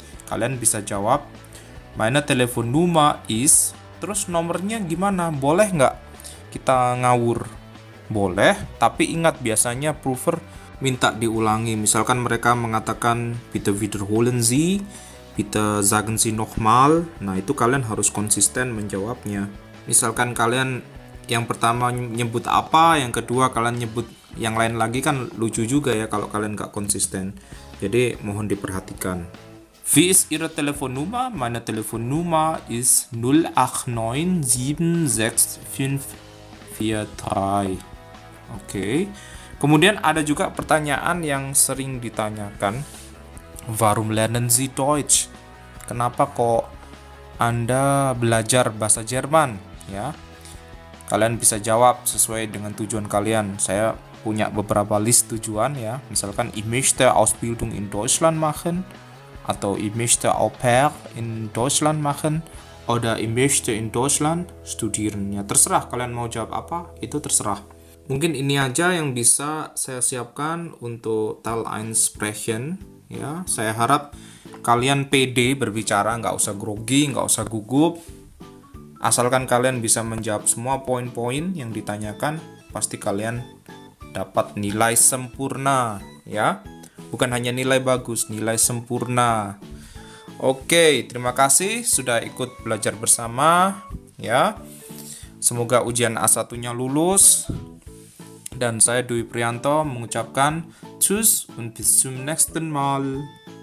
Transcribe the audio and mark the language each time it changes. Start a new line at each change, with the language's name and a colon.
Indonesian: Kalian bisa jawab,
German: meine Telefonnummer ist,
Indonesian: terus nomornya gimana? Boleh nggak kita ngawur? Boleh, tapi ingat biasanya prover minta diulangi. Misalkan mereka mengatakan
German: bitte wiederholen Sie, bitte sagen Sie nochmal.
Indonesian: Nah, itu kalian harus konsisten menjawabnya. Misalkan kalian yang pertama nyebut apa, yang kedua kalian nyebut yang lain lagi, kan lucu juga ya kalau kalian gak konsisten. Jadi mohon diperhatikan.
German: Wie ist Ihre Telefonnummer? Meine Telefonnummer ist 08976543. Oke.
Indonesian: Kemudian ada juga pertanyaan yang sering ditanyakan.
German: Warum lernen Sie Deutsch?
Indonesian: Kenapa kok Anda belajar bahasa Jerman? Ya, kalian bisa jawab sesuai dengan tujuan kalian. Saya punya beberapa list tujuan ya.
German: Misalkan ich möchte Ausbildung in Deutschland machen, atau ich möchte Au pair in Deutschland machen, oder ich möchte in Deutschland studieren.
Indonesian: Ya, terserah kalian mau jawab apa, itu terserah. Mungkin ini aja yang bisa saya siapkan untuk Teil 1 Sprechen ya. Saya harap kalian pede berbicara, nggak usah grogi, nggak usah gugup. Asalkan kalian bisa menjawab semua poin-poin yang ditanyakan, pasti kalian dapat nilai sempurna ya. Bukan hanya nilai bagus, nilai sempurna. Oke, terima kasih sudah ikut belajar bersama ya. Semoga ujian A1-nya lulus. Dan saya Dwi Prianto mengucapkan
German: Tschüss und bis zum nächsten Mal.